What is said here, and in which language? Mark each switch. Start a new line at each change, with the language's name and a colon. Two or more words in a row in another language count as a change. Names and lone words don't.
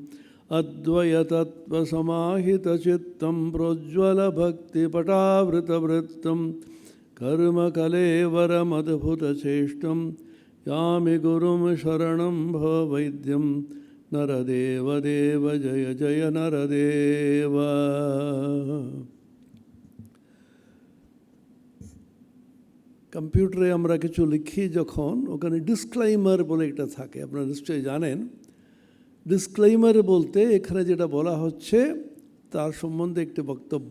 Sanskrit: अद्वैतत्वसमाहितचित्तं प्रोज्ज्वलभक्तिपटावृतवृत्तं कर्मकलेवरमद्भुतचेष्टं यामि गुरुं शरणं भववैद्यं। नरदेवदेव जय जय नरदेव।
Bangla: কম্পিউটারে আমরা কিছু লিখি যখন, ওখানে ডিসক্লেইমার বলে একটা থাকে, আপনারা নিশ্চয়ই জানেন। ডিসক্লেইমার বলতে এখানে যেটা বলা হচ্ছে তার সম্বন্ধে একটি বক্তব্য।